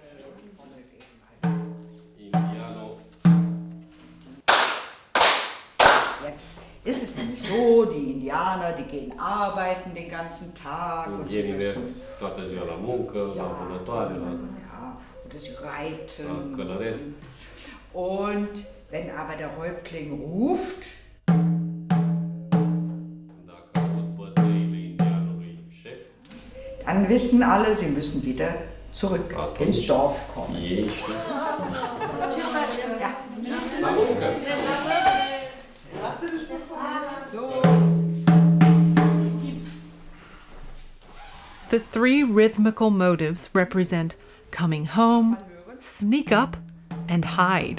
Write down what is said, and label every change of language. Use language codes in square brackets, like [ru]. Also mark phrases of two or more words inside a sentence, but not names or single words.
[de] Jetzt ist es nämlich so, die Indianer, die gehen arbeiten den ganzen Tag und sie müssen, [ro] toată ziua la muncă, la vânătoare, la [de] ja, oder sie reiten. [ro] călăresc. [de] Und wenn aber der Häuptling ruft, [ro] Dacă aud bătăile indianului șef, [de] dann wissen alle, sie müssen wieder zurück ins Dorf kommen. [ro] ei știu. [de] Ja. [ro] La muncă. [en] The three rhythmical motives represent coming home, sneak up, and hide.